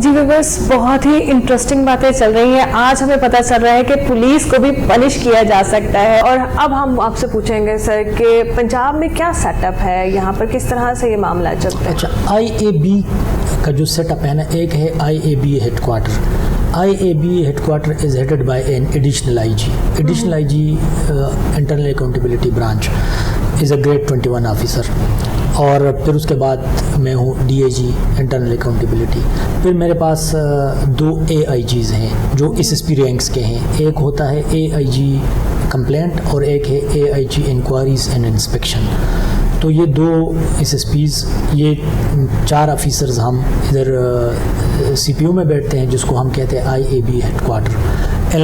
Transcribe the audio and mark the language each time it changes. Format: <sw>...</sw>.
<hi>जी बस बहुत ही इंटरेस्टिंग बातें चल रही हैं। आज हमें पता चल रहा है कि पुलिस को भी पनिश किया जा सकता है। और अब हम आपसे पूछेंगे सर कि पंजाब में क्या सेटअप है, यहाँ पर किस तरह से ये मामला चलता है? अच्छा, आईएबी का जो सेटअप है ना, एक है IAB headquarter.</hi> <en>IAB headquarter is headed by an additional IG. Additional IG, Internal Accountability Branch, is a grade 21 officer.</en> <hi>और फिर उसके बाद मैं हूँ DIG इंटरनल अकाउंटेबिलिटी। फिर मेरे पास 2 AIGs हैं जो SSP रैंक्स के हैं। एक होता है AIG कंप्लेंट और एक है AIG इंक्वायरीज एंड इंस्पेक्शन। तो ये 2 SSPs, ये 4 ऑफिसर्स हम इधर CPO में बैठते हैं, जिसको हम कहते हैं IAB हेडक्वार्टर।</hi>